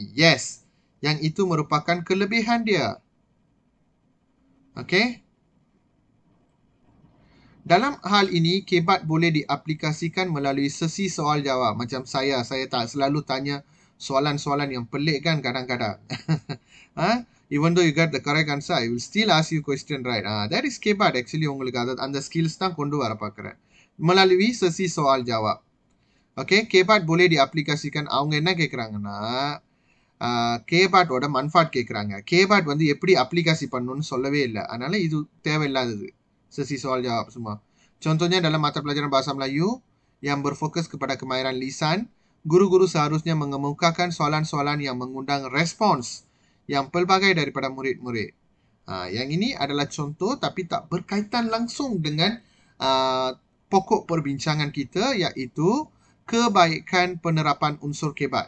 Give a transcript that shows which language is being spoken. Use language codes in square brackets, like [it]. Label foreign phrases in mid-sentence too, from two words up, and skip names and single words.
[ms] Yes, yang itu merupakan kelebihan dia. Okey. Dalam hal ini, kebat boleh diaplikasikan melalui sesi soal jawab. Macam saya tak selalu tanya soalan-soalan yang pelik kan kadang-kadang. [en] Even though you got the correct answer, I will still ask you question, right? That is KBAT actually. [ta] உங்களுக்கு அந்த skills தான் கொண்டு வர பார்க்கிறேன். [ms] Melalui sesi soal jawab. Okay, KBAT boleh diaplikasikan. [ta] அவங்க என்ன கேட்குறாங்கன்னா KBAT ஓட manfaat கேட்குறாங்க. KBAT வந்து எப்படி aplikasi பண்ணணும்னு சொல்லவே இல்லை. அதனால இது தேவையில்லாதது. [ms] Sesi soal jawab semua. Contohnya dalam mata pelajaran bahasa Melayu yang berfokus kepada kemahiran lisan, guru-guru seharusnya mengemukakan soalan-soalan yang mengundang respons yang pelbagai daripada murid-murid. Yang ini adalah contoh tapi tak berkaitan langsung dengan pokok perbincangan kita, iaitu kebaikan penerapan unsur KBAT.